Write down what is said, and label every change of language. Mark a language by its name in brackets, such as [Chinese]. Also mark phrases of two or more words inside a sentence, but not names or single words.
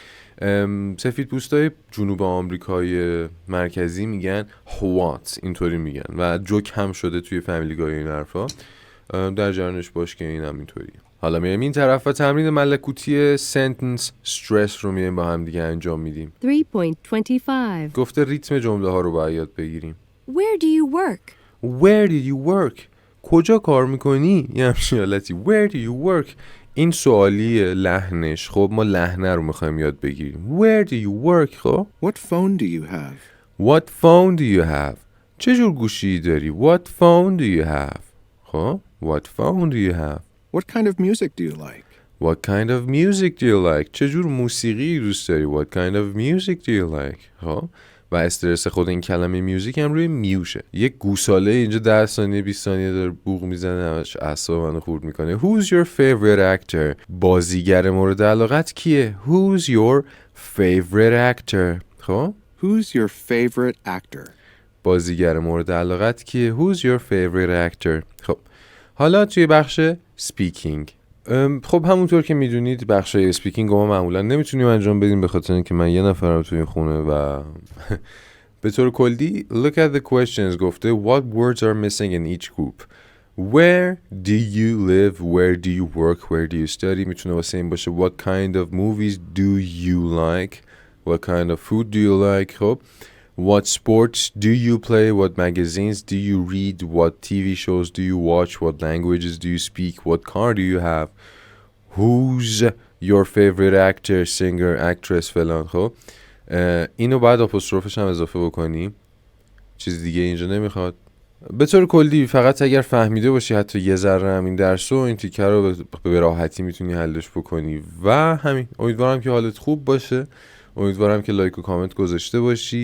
[Persian] سفید پوستای جنوب آمریکای مرکزی میگن what، اینطوری میگن و جوک هم شده توی فامیلی گای این حرفا. در جریانش باش که این هم اینطوریه. حالا میایم این طرف و تمرین ملکوتی [English] sentence stress [Persian] رو میایم با هم دیگه انجام میدیم. 3.25. گفته ریتم جمله ها رو باید یاد بگیریم. [English] Where do you work? Where do you work? [Persian] کجا کار میکنی؟ یه همچین حالتی. [English] Where do you work? [Persian] این سوالی لحنش. خب ما لحنه رو میخوایم یاد بگیریم. [English] Where do you work؟ خب What phone do you have? What phone do you have? [Persian] چه جور گوشی داری؟ [English] What phone do you have؟ خب What phone do you have؟ What kind of music do you like? What kind of music do you like؟ [Persian] چه جور موسیقی دوست داری؟ [English] What kind of music do you like؟ [Persian] خب و استرس خود این کلمه میوزیک هم روی میوشه. یک گوساله اینجا 10 ثانیه 20 ثانیه داره بوق میزنه، همش اعصاب منو خورد میکنه. [English] Who's your favorite actor؟ [Persian] بازیگر مورد علاقت کیه؟ [English] Who's your favorite actor؟ [Persian] خب [English] Who's your favorite actor? [Persian] بازیگر مورد علاقت کیه؟ [English] Who's your favorite actor؟ [Persian] خب حالا توی بخش speaking. خب همونطور که میدونید بخشای اسپیکینگ ما معمولا نمیتونیم انجام بدیم به خاطر اینکه من یه نفرم توی خونه و به طور کلی [English] look at the questions. گفته what words are missing in each group. Where do you live? Where do you work? Where do you study? [Persian] میتونه واسه این باشه [English] what kind of movies do you like? What kind of food do you like? خب what sports do you play? What magazines do you read? What TV shows do you watch? What languages do you speak? What car do you have? Who's your favorite actor, singer, actress فلان. [Persian] خب اینو بعد آپوستروفش هم اضافه بکنیم، چیز دیگه اینجا نمیخواد. به طور کلی فقط اگر فهمیده باشی حتی یه ذره هم این درس و این تیکر رو به راحتی میتونی حلش بکنی و همین. امیدوارم که حالت خوب باشه، امیدوارم که لایک و کامنت گذاشته باشی.